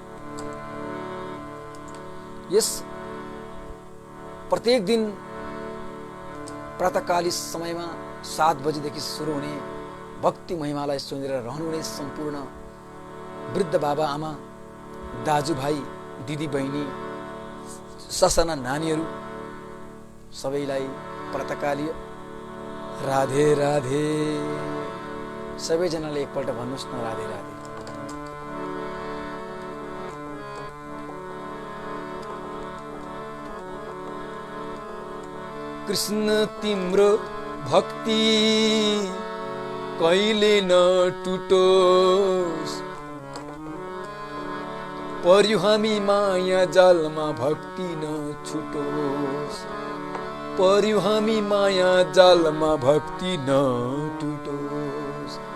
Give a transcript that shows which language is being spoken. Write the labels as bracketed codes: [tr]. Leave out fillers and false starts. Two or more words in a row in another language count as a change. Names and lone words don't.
[ne] यस प्रत्येक दिन प्रातःकाली समयमा 7 बजेदेखि सुरु हुने भक्ति महिमालाई सुनेर रहनुहुने सम्पूर्ण वृद्ध बाबा आमा दाजुभाइ दिदी बहिनी ससाना नानीहरू सबैलाई प्रातःकालीय राधे राधे। सबैजनाले एकपल्ट भन्नुहोस् न राधे राधे। कृष्ण तिम्रो भक्ति कहिले न टुटोस्, पर्यो हामी माया जालमा भक्ति न छुटोस्, पर्यो हामी माया जालमा भक्ति न टुटोस्।